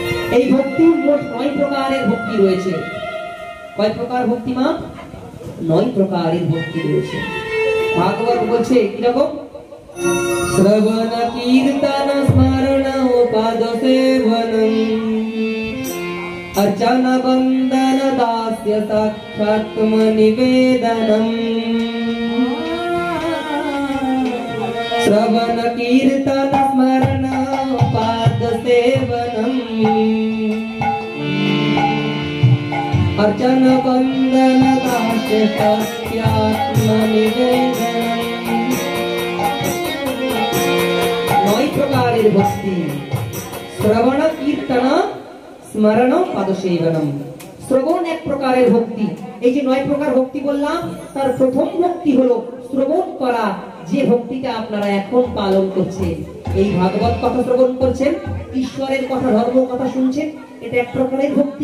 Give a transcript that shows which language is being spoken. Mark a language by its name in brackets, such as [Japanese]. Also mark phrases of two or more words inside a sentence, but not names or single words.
[Bangla] এই ভক্তি মোট 9 প্রকারের ভক্তি রয়েছে। কয় প্রকার ভক্তি মা? 9 প্রকারের ভক্তি রয়েছে। ভাগবত বলছে কিরকম? [Sanskrit] শ্রবণ কীর্তন স্মরণ পদ সেবনম अर्चन बंदन दास्य साक्षात्म निवेदनम श्रवण कीर्तन स्मरण पाद सेवनम अर्चन बंदन दास्य साक्षात्म निवेदनम। [Bangla] 9 প্রকারের ভক্তি। [Sanskrit] श्रवण कीर्तन স্মরণ পাদসেবনম। [Bangla] শ্রবণ এক প্রকারের ভক্তি। এই যে 9 প্রকার ভক্তি বললাম, তার প্রথম ভক্তি হলো শ্রবণ করা, যে ভক্তিটা আপনারা এখন পালন করছেন। এই ভাগবত কথা শ্রবণ করছেন, ঈশ্বরের কথা, ধর্ম কথা শুনছেন, এটা এক প্রকারের ভক্তি।